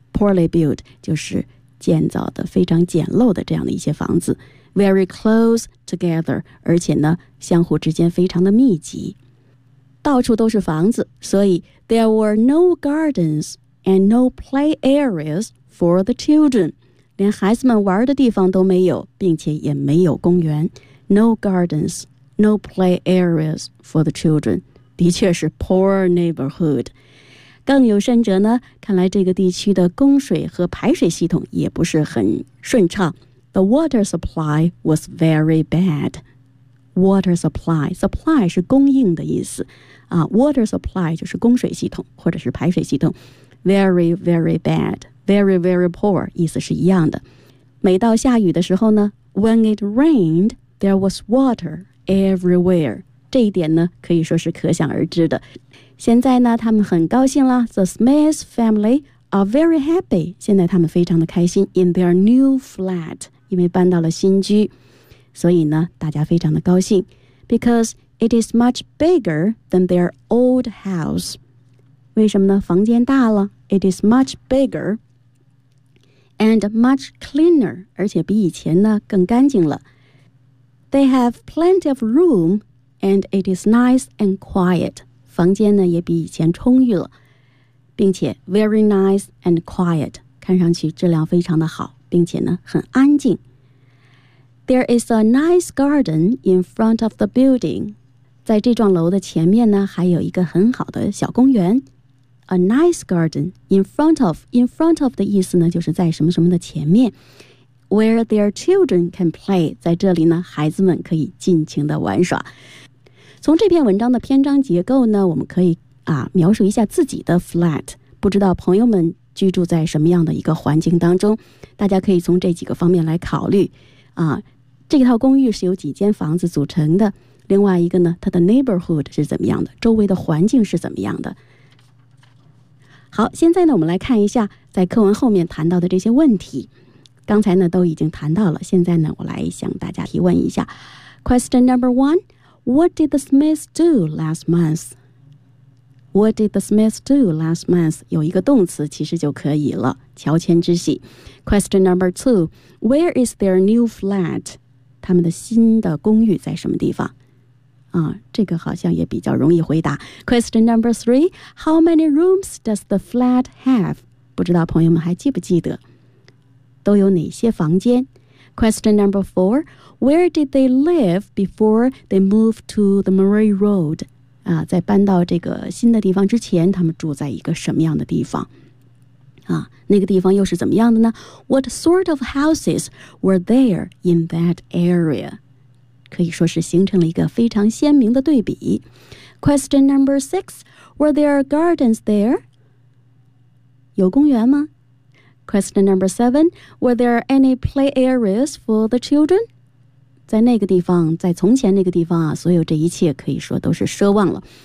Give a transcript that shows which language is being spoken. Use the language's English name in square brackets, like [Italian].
[Chinese] Poorly built 就是建造的非常简陋的这样的一些房子。 Very close together, 而且呢相互之间非常的密集，到处都是房子。 [English] 所以 there were no gardens and no play areas for the children. [Chinese] 连孩子们玩的地方都没有，并且也没有公园。 [English] No gardens, no play areas for the children. 的确是 poor neighborhood. [Chinese] 更有甚者呢，看来这个地区的供水和排水系统也不是很顺畅。 [English] The water supply was very bad. Water supply, supply 是供应的意思。 [Chinese] Water supply 就是供水系统或者是排水系统。 [English] Very, very bad. Very, very poor, 意思是一样的。每到下雨的时候呢， When it rained, there was water everywhere. [Chinese] 这一点呢，可以说是可想而知的。 [English] 现在呢，他们很高兴了。 The Smith family are very happy. [Chinese] 现在他们非常的开心 in their new flat. 因为搬到了新居，所以呢，大家非常的高兴。 [English] Because it is much bigger than their old house. [Chinese] 为什么呢？房间大了。 It is much bigger and much cleaner, 而且比以前呢更干净了。 [English] They have plenty of room and it is nice and quiet. [Chinese] 房间呢也比以前充裕了，并且 very nice and quiet, 看上去质量非常的好，并且呢很安静。 [English] There is a nice garden in front of the building. [Chinese] 在这幢楼的前面呢还有一个很好的小公园。 A nice garden in front of 的意思呢，就是在什么什么的前面。 Where their children can play, 在这里呢，孩子们可以尽情的玩耍。从这篇文章的篇章结构呢，我们可以描述一下自己的 flat。不知道朋友们居住在什么样的一个环境当中，大家可以从这几个方面来考虑。这套公寓是由几间房子组成的？另外一个呢，它的 neighborhood 是怎么样的？周围的环境是怎么样的？好，现在呢我们来看一下在课文后面谈到的这些问题。刚才呢都已经谈到了，现在呢我来向大家提问一下。 [English] Question number one, What did the Smiths do last month? What did the Smiths do last month? [Chinese] 有一个动词其实就可以了，乔迁之喜。 [English] Question number two, Where is their new flat? [Chinese] 他们的新的公寓在什么地方？这个好像也比较容易回答。 [English] Question number three, How many rooms does the flat have? [Chinese] 不知道朋友们还记不记得，都有哪些房间。 Question number four, Where did they live before they moved to the Murray Road? 在搬到这个新的地方之前，他们住在一个什么样的地方？那个地方又是怎么样的呢？ [English] What sort of houses were there in that area? [Chinese] 可以说是形成了一个非常鲜明的对比。 [English] Question number six, Were there gardens there? 有公园吗？ Question number seven, Were there any play areas for the children? [Chinese] 在那个地方，在从前那个地方，所有这一切可以说都是奢望了。